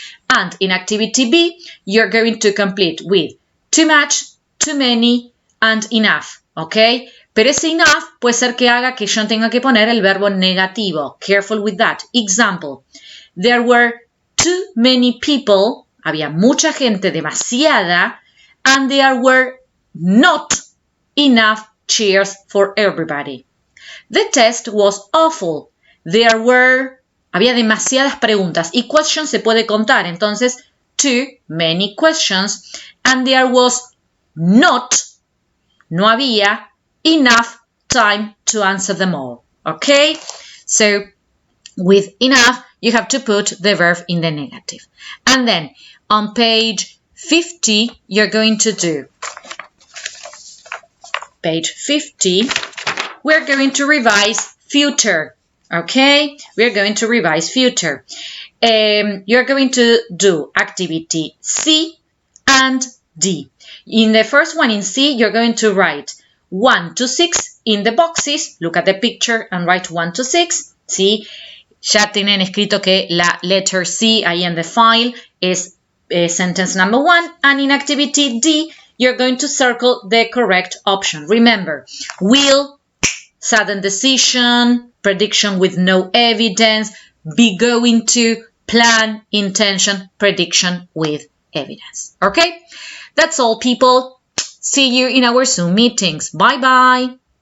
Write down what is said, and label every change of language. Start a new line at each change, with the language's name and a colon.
English: And in activity B, you're going to complete with too much, too many, and enough, ¿ok?
Spanish: Pero ese enough puede ser que haga que yo tenga que poner el verbo negativo.
English: Careful with that. Example, there were too many people,
Spanish: había mucha gente, demasiada,
English: and there were not enough chairs for everybody. The test was awful. There were,
Spanish: había demasiadas preguntas y questions se puede contar, entonces
English: too many questions, and there was not,
Spanish: no había,
English: enough time to answer them all. Okay? So with enough, you have to put the verb in the negative. And then on page 50, you're going to do page 50, we're going to revise future. Okay? We're going to revise future. You're going to do activity C and D. In the first one in C, you're going to write 1 to 6 in the boxes. Look at the picture and write 1 to 6. ¿Sí?
Spanish: Ya tienen escrito que la
English: letter C
Spanish: ahí en
English: the file
Spanish: es sentence number 1.
English: And in activity D, you're going to circle the correct option. Remember, will, sudden decision, prediction with no evidence, be going to, plan, intention, prediction with evidence. Okay? That's all, people. See you in our Zoom meetings. Bye-bye.